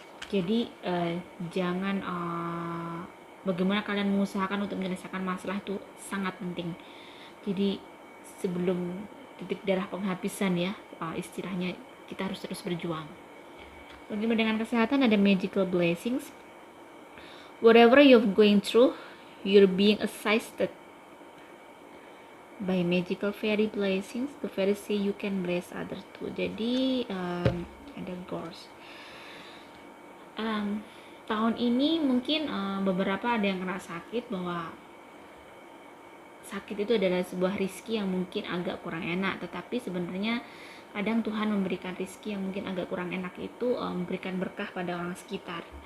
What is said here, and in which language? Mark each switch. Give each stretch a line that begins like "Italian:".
Indonesian: Jadi jangan bagaimana kalian mengusahakan untuk menyelesaikan masalah itu sangat penting. Jadi sebelum titik darah penghabisan ya, istilahnya, kita harus terus berjuang. Bagaimana dengan kesehatan, ada
English: magical blessings. Whatever you're going through, you're being assisted by magical fairy blessings. The fairy say you can bless others too.
Indonesian: Jadi ada Ghost. Tahun ini mungkin beberapa ada yang kena sakit, bahwa sakit itu adalah sebuah rizki yang mungkin agak kurang enak, tetapi sebenarnya kadang Tuhan memberikan rizki yang mungkin agak kurang enak itu memberikan berkah pada orang sekitar.